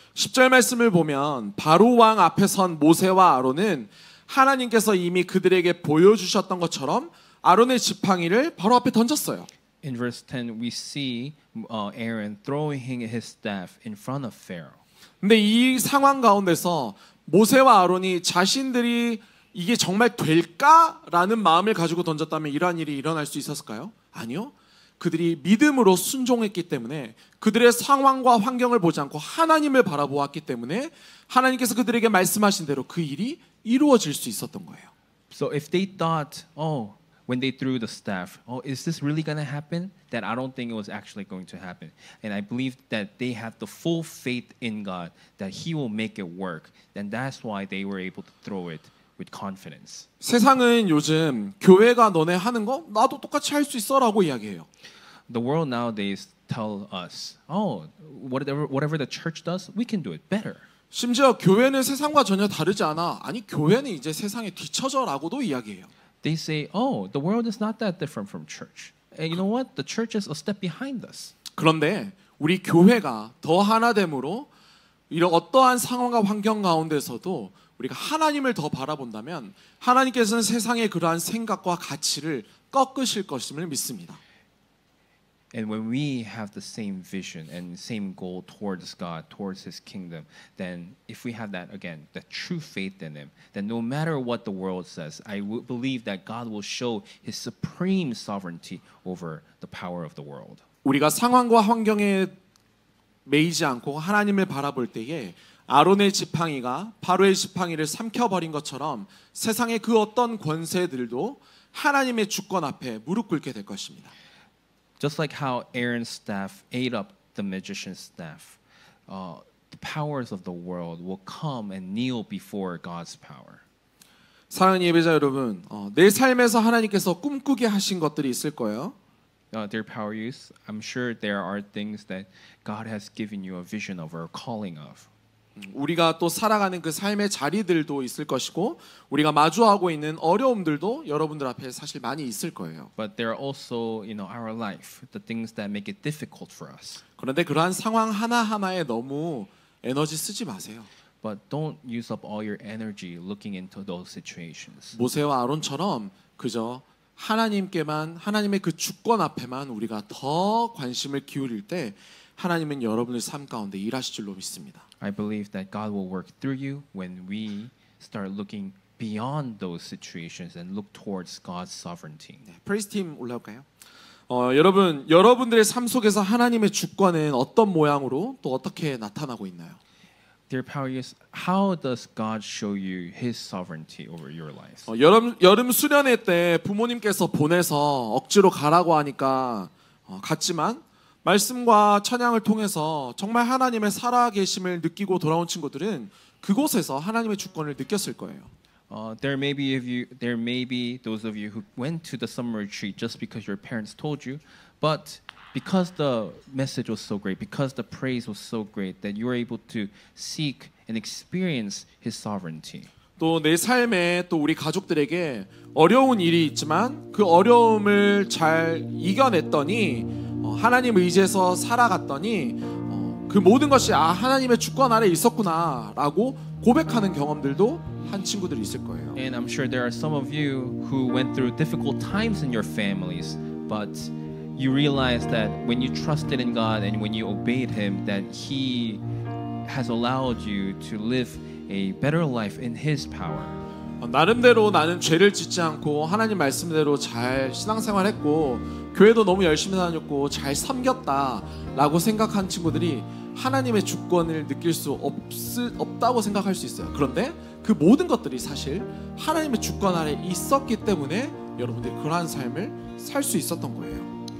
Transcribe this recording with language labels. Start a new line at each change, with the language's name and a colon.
Korean: 10절 말씀을 보면 바로 왕 앞에 선 모세와 아론은 하나님께서 이미 그들에게 보여주셨던 것처럼 아론의 지팡이를 바로 앞에 던졌어요.
English: In verse 10 we see Aaron throwing his staff in front of Pharaoh.
Korean: 근데 이 상황 가운데서 모세와 아론이 자신들이 이게 정말 될까라는 마음을 가지고 던졌다면 이러한 일이 일어날 수 있었을까요? 아니요. 그들이 믿음으로 순종했기 때문에 그들의 상황과 환경을 보지 않고 하나님을 바라보았기 때문에 하나님께서 그들에게 말씀하신 대로 그 일이 이루어질 수 있었던 거예요.
English: So if they thought, when they threw the staff, is this really going to happen? Then I don't think it was actually going to happen. And I believe that they had the full faith in God that He will make it work. And that's why they were able to throw it with confidence.
Korean: 세상은 요즘 교회가 너네 하는 거 나도 똑같이 할 수 있어라고 이야기해요.
English: The world nowadays tell us, whatever the church does, we can do it better.
Korean: 심지어 교회는 세상과 전혀 다르지 않아. 아니 교회는 이제 세상에 뒤처져라고도 이야기해요.
English: They say, the world is not that different from church. And you know what? The church is a step behind us.
Korean: 그런데 우리 교회가 더 하나됨으로 이런 어떠한 상황과 환경 가운데서도 우리가 하나님을 더 바라본다면 하나님께서는 세상의 그러한 생각과 가치를 꺾으실 것임을 믿습니다.
English: And when we have the same vision and same goal towards God, towards His kingdom, then if we have that, again, that true faith in Him, then no matter what the world says, I believe that God will show His supreme sovereignty over the power of the world.
Korean: 우리가 상황과 환경에 매이지 않고 하나님을 바라볼 때에 아론의 지팡이가 바로의 지팡이를 삼켜버린 것처럼 세상의 그 어떤 권세들도 하나님의 주권 앞에 무릎 꿇게 될 것입니다.
English: Just like how Aaron's staff ate up the magician's staff, the powers of the world will come and kneel before God's power.
Korean: 사랑하는 예배자 여러분, 내 삶에서 하나님께서 꿈꾸게 하신 것들이 있을 거예요.
English: Dear power youth, I'm sure there are things that God has given you a vision of or a calling of.
Korean: 우리가 또 살아가는 그 삶의 자리들도 있을 것이고 우리가 마주하고 있는 어려움들도 여러분들 앞에 사실 많이 있을 거예요.
English: But there are also, our life, the things that make it difficult for us.
Korean: 그런데 그러한 상황 하나하나에 너무 에너지 쓰지 마세요.
English: But don't use up all your energy looking into those situations.
Korean: 모세와 아론처럼 그저 하나님께만 하나님의 그 주권 앞에만 우리가 더 관심을 기울일 때 하나님은 여러분의 삶 가운데 일하실 줄로 믿습니다.
English: I believe that God will work through you when we start looking beyond those situations and look towards God's sovereignty.
Korean: 네, 프레이즈 팀 올라올까요? 여러분들의 삶 속에서 하나님의 주권은 어떤 모양으로 또 어떻게 나타나고 있나요?
English: Dear Paulius, how does God show you His sovereignty over your lives?
Korean: 여름 수련회 때 부모님께서 보내서 억지로 가라고 하니까 갔지만 말씀과 찬양을 통해서 정말 하나님의 살아계심을 느끼고 돌아온 친구들은 그곳에서 하나님의 주권을 느꼈을 거예요.
English: There may be those of you who went to the summer retreat just because your parents told you, but because the message was so great, because the praise was so great, that you were able to seek and experience His sovereignty.
Korean: 또 내 삶에 또 우리 가족들에게 어려운 일이 있지만 그 어려움을 잘 이겨냈더니 하나님 의지해서 살아갔더니 그 모든 것이 하나님의 주권 아래 있었구나라고 고백하는 경험들도 한 친구들이 있을 거예요.
English: And I'm sure there are some of you who went through difficult times in your families, but you realize that when you trusted in God and when you obeyed Him, that He has allowed you to live a better life in His power.
Korean: 나름대로 나는 죄를 짓지 않고 하나님 말씀대로 잘 신앙생활했고 교회도 너무 열심히 다녔고 잘 섬겼다라고 생각한 친구들이 하나님의 주권을 느낄 수 없다고 생각할 수 있어요. 그런데 그 모든 것들이 사실 하나님의 주권 아래 있었기 때문에 여러분들이 그러한 삶을 살 수 있었던 거예요.